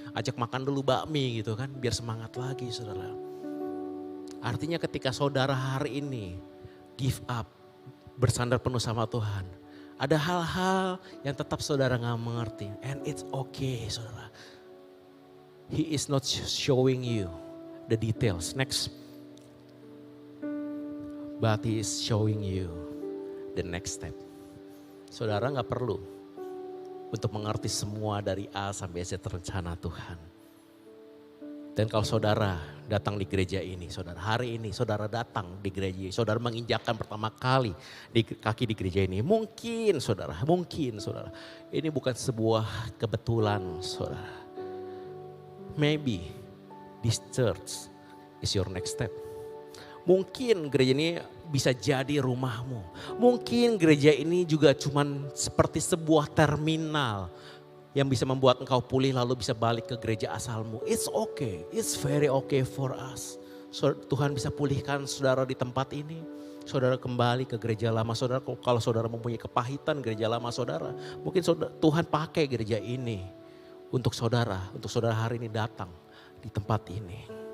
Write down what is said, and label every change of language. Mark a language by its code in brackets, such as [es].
[id] Ajak makan dulu bakmi gitu kan, biar semangat lagi saudara. Artinya ketika saudara hari ini [en] give up, [id] bersandar penuh sama Tuhan. Ada hal-hal yang tetap saudara gak mengerti. [en] And it's okay [id] saudara. [en] He is not showing you the details. Next. But he is showing you the next step. [id] Saudara gak perlu untuk mengerti semua dari A sampai Z rencana Tuhan. Dan kalau saudara datang di gereja ini, saudara hari ini saudara datang di gereja ini, saudara menginjakkan pertama kali di kaki di gereja ini. Mungkin saudara, ini bukan sebuah kebetulan saudara. [en] Maybe this church is your next step. [id] Mungkin gereja ini bisa jadi rumahmu. Mungkin gereja ini juga cuman seperti sebuah terminal yang bisa membuat engkau pulih lalu bisa balik ke gereja asalmu. [en] It's okay, it's very okay for us. [id] Tuhan bisa pulihkan saudara di tempat ini. Saudara kembali ke gereja lama saudara. Kalau saudara mempunyai kepahitan gereja lama saudara. Mungkin Tuhan pakai gereja ini untuk saudara hari ini datang di tempat ini.